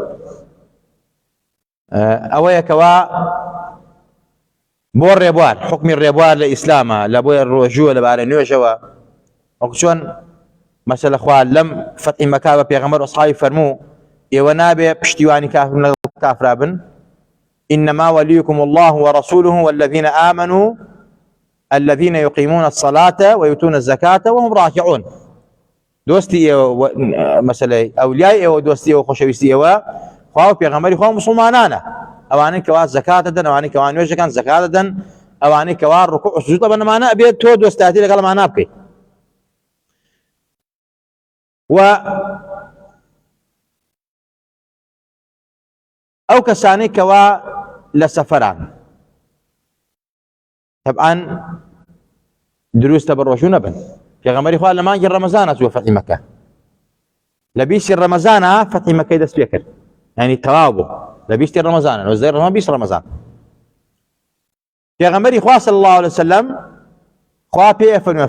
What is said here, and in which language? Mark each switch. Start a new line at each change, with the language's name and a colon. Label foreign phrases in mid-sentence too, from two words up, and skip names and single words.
Central Kurdish: ئەوەیە کەوا بۆ ڕێبوار حکمی ڕێبوار لە ئیسلامە لە بۆی ڕۆژووە لەبارەی نوێژەوە وەکو چۆن مەسەلە خوا لەم فەتحی مەکا بە پێغەمبەر و ئەسحابی فەرموو ئێوە نابێ پشتیوانی کافر لەگەڵ کافرا بن
Arabic: إنما وليكم الله ورسوله والذين آمنوا الذين يقيمون الصلاة ويؤتون الزكاة وهم راكعون
Central Kurdish: دۆستی ئێوە مەسەلەی ئەولیای ئێوە دۆستی ئێوە خۆشەویستی ئێوە خوا و پێغەمبەری خوا مسلمانانە ئەوانەی کەوا زەکات دەدەن ئەوانەی کەوا نوێژەکان زەکات دەدەن ئەوانەی کەوا ڕوکوع و سوجود بەنەمانە ئەبێت تۆ دۆستایەتی لەگەڵمانە بکەیت و ئەو کەسانەی کەوا لە سەفەران طبعا دروستە بە ڕۆژوو نەبن پێغەمبەری خوا لە مانگی ڕەمەزانە چووە فەتحی مەکە لە 20 ڕەمەزانە فەتحی مەکەی دەست پێ کرد یعنی تەواو بوو لە 20 ڕەمەزانە 20 ڕەمەزان پێغەمبەری خوا
Arabic: صلی الله عليه وسلم
Central Kurdish: خوا پێ فەرمووە